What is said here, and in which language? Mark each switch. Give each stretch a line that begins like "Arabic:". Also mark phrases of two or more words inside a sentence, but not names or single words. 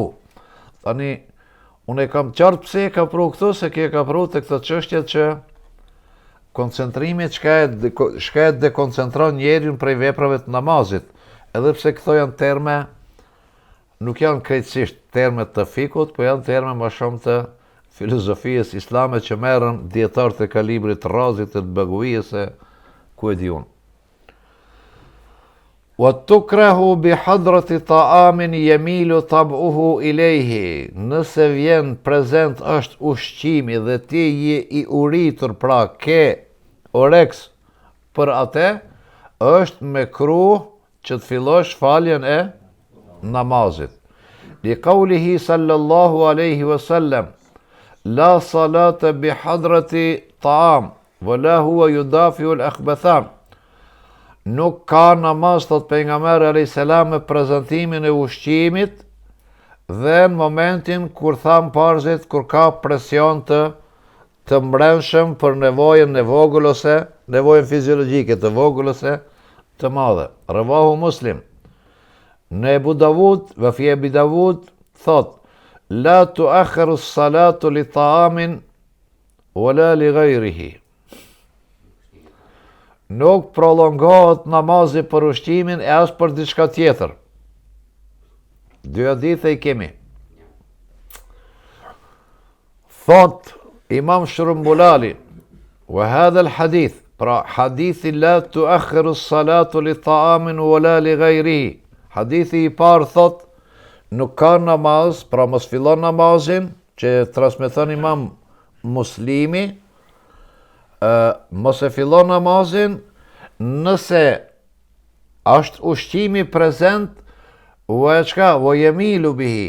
Albanian: Tani, unë e kam qartë pse e ka pru këtu, se ki e ka pru të këtë çështjet që koncentrimi çka e dekoncentron njerin prej veprave të namazit, edhe pse këto janë terme, nuk janë krejtësisht terme të fikut, po janë terme më shumë të filozofisë islame që merren dietarët e kalibrit Razit të Baghawijës se ku e di unë.
Arabic: وتكره بحضرة طعام يميل طبعه إليه.
Albanian: Nëse vjen prezent është ushqimi dhe ti je i uritur, pra ke oreks për atë, është mekruh që të fillosh faljen e namazit.
Arabic: لقوله صلى الله عليه وسلم لا صلاة بحضرة طعام ولا هو يدافع الأخبثان.
Albanian: Nuk ka namaz, thot pejgamberi
Arabic: عليه السلام,
Albanian: me prezantimin e ushqimit dhe në momentin kur tham parzit, kur ka presion të mbrenshëm për nevojën e vogël ose nevojën fiziologjike të vogël ose të madhe.
Arabic: رواه مسلم.
Albanian: Në Ebu Davud,
Arabic: وفي أبي داود,
Albanian: thot,
Arabic: لا تؤخر الصلاة لطعام ولا لغيره.
Albanian: Nuk prolongohet namazi për ushqimin e as për diçka tjetër. Dy hadithe i kemi. Thot Imam Shrumbulali,
Arabic: وهذا الحديث,
Albanian: pra hadithi
Arabic: لا تؤخر الصلاة لطعام ولا لغيره.
Albanian: Hadithi I parë thot, nuk ka namaz, pra mos fillon namazin, që transmeton Imam Muslimi, mos e fillon namazin nëse është ushqimi prezent,
Arabic: ويميل به.